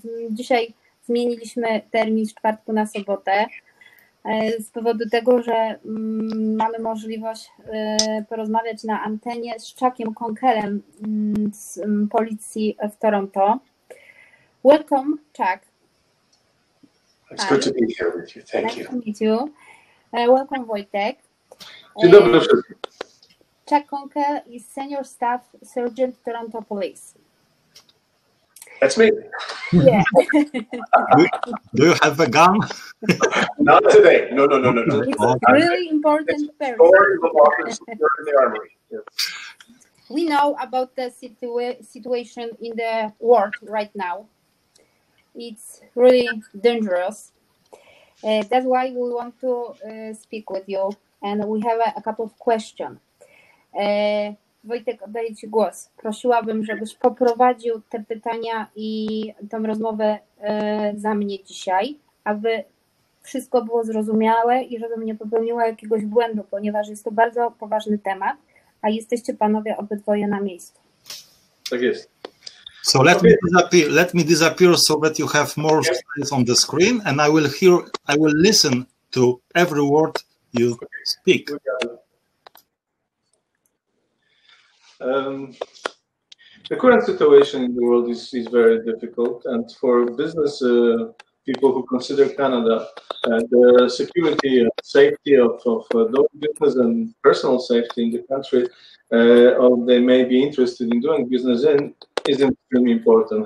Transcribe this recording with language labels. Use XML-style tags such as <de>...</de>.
<pl>Dzisiaj zmieniliśmy termin z czwartku na sobotę z powodu tego, że mamy możliwość porozmawiać na antenie z Chuckiem Konkelem z policji w Toronto.</pl> <en>Welcome, Chuck. It's good to be here with you. Thank you. Nice to meet you. Welcome, Wojtek.</en> <pl>Dzień dobry wszystkim.</pl> <en>Chuck Konkel is Senior Staff Sargent, Toronto Police. That's me. Yeah. Do you have a gun? Not today. No. It's a really important person. In the armory. Yeah. We know about the situation in the world right now. It's really dangerous. That's why we want to speak with you, and we have a couple of questions.</en> <pl>Wojtek, oddaję Ci głos. Prosiłabym, żebyś poprowadził te pytania i tą rozmowę za mnie dzisiaj, aby wszystko było zrozumiałe i żebym nie popełniła jakiegoś błędu, ponieważ jest to bardzo poważny temat, a jesteście panowie obydwoje na miejscu. Tak jest.</pl> <en>So let me disappear so that you have more space on the screen, and I will listen to every word you speak. The current situation in the world is very difficult, and for business people who consider Canada the security and safety of those business and personal safety in the country, or they may be interested in doing business in, is extremely important.</en>